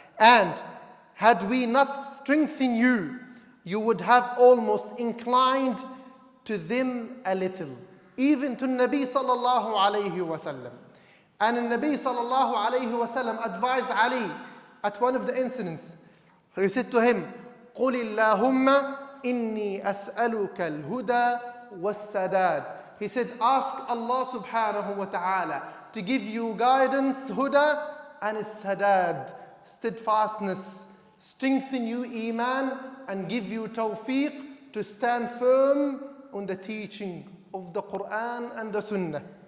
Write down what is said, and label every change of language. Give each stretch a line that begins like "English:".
English: And had we not strengthened you, you would have almost inclined to them a little. Even to Nabi sallallahu alayhi wa sallam. And Nabi sallallahu alayhi wa sallam advised Ali at one of the incidents. He said to him,
Arabic: قُلِ اللَّهُمَّ إِنِّي أَسْأَلُكَ الْهُدَى وَالسَّدَادِ.
English: He said, ask Allah subhanahu wa ta'ala to give you guidance, huda, and sadad, steadfastness, strengthen you iman, and give you tawfiq to stand firm on the teaching of the Quran and the Sunnah.